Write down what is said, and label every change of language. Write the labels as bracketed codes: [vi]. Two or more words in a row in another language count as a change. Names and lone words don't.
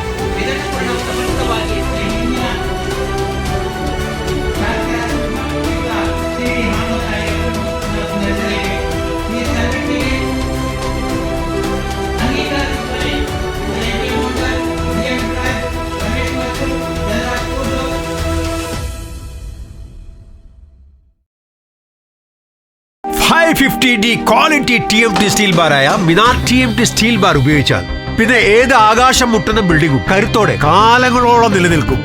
[kn] ಇದನ್ನು ಕೂಡ ನಾವು ಸಮರ್ಥವಾಗಿ ಹಿಂದಿನ ಶ್ರೀ ರಾಮದಾರಿ ಅವರನ್ನು ಹೆಸರಿಸಿ ಈ ಸಂಘಟನೆಗೆ ಅಂಗೀಕರಿಸುತ್ತವೆ. ಎನ್.ಪಿ. ಮೋಹನ್ದಾಸ್, ಡಿ.ಎಂ. ಸಾಹೇಬ್, ರಮೇಶ್ ಮತ್ತು [ml] 550D [en] quality TMT steel [ml] ബാറായ മിനാർ TMT സ്റ്റീൽ ബാർ ഉപയോഗിച്ചാൽ പിന്നെ ഏത് ആകാശം മുട്ടുന്ന ബിൽഡിംഗും കരുത്തോടെ കാലങ്ങളോളം നിലനിൽക്കും.